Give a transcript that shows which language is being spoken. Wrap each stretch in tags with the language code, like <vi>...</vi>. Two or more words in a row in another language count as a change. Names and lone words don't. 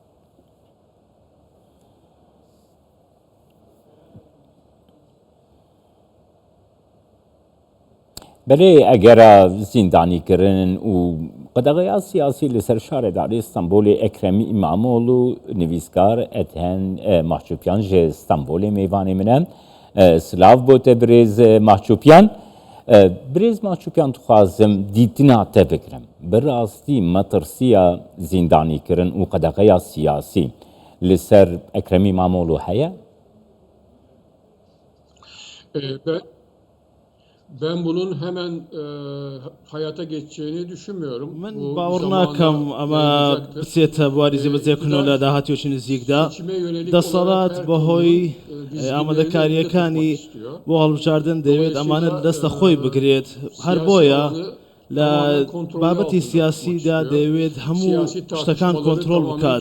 <ku>Belê egera zîndanîkirin û qedexeya siyasî li ser şaredarê Stenbolê Ekrem İmamoğlu nivîskar Ethen Mahçupyan ji Stenbolê mêvanê min e. Silav bote Birêz Mahçupyan. Birêz Mahçupyan dixwazim dîtina te bikirim. Bi rastî metirsiya zîndanîkirin û qedexeya siyasî li ser Ekrem İmamoğlu heye?</ku> <tr>Ben bunun hemen hayata geçeceğini düşünmüyorum.</tr> <ckb>من باور ناکەم ئەمە بچێتە بواری جێبەجێکردنەوە لە داهاتوێکی نزیکدا. دەسەڵات بەهۆی ئامادەکاریەکانی بۆ هەڵبژاردن دەوێت ئەمانە دەستە خۆی بگرێت. هەر بۆیە لە بابەتی سیاسیدا دەوێت هەموو شتەکان کۆنتڕۆڵ بکات.</ckb>